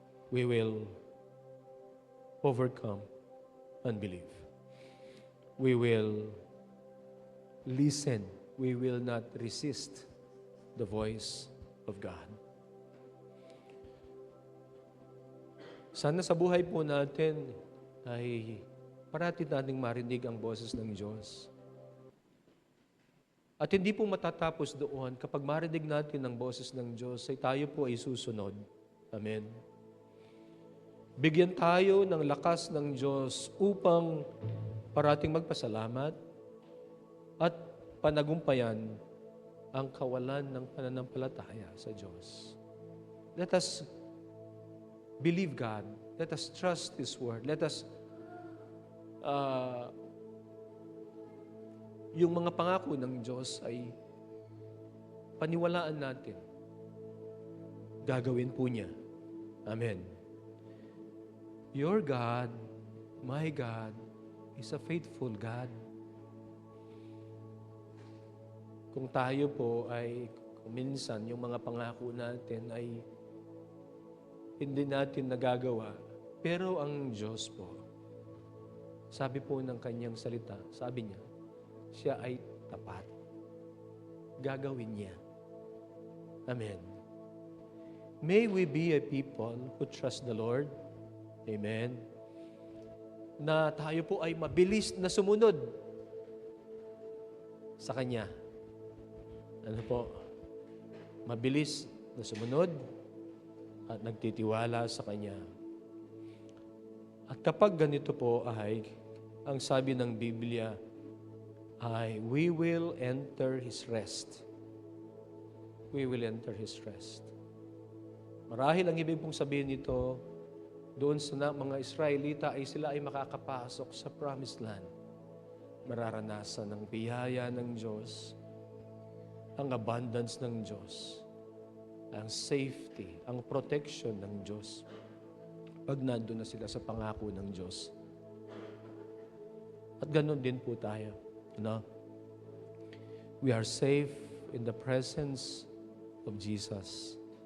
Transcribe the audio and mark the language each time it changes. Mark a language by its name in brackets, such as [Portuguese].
[English] We will overcome unbelief. We will listen. We will not resist the voice of God. [Filipino] Sana sa buhay po natin ay parati nating marinig ang boses ng Diyos. At hindi po matatapos doon kapag marinig natin ang boses ng Diyos ay tayo po ay susunod. Amen. Bigyan tayo ng lakas ng Diyos upang parating magpasalamat at panagumpayan ang kawalan ng pananampalataya sa Diyos. [English] Let us believe God. Let us trust His Word. Let us, [Filipino] yung mga pangako ng Diyos ay paniwalaan natin. Gagawin po niya. Amen. [English] Your God, my God, is a faithful God. [Filipino] Kung tayo po ay, kung minsan yung mga pangako natin ay hindi natin nagagawa, pero ang Diyos po, sabi po ng kanyang salita, sabi niya, siya ay tapat. Gagawin niya. Amen. [English] May we be a people who trust the Lord. Amen. [Filipino] Na tayo po ay mabilis na sumunod sa Kanya. Ano po? Mabilis na sumunod at nagtitiwala sa Kanya. At kapag ganito po ay, ang sabi ng Biblia ay, [English] we will enter His rest. We will enter His rest. [Filipino] Marahil ang ibig pong sabihin nito, doon sa mga Israelita ay sila ay makakapasok sa promised land. Mararanasan ang biyaya ng Diyos, ang abundance ng Diyos, ang safety, ang protection ng Diyos. Pag nandun na sila sa pangako ng Diyos. At ganun din po tayo. No? [English] We are safe in the presence of Jesus.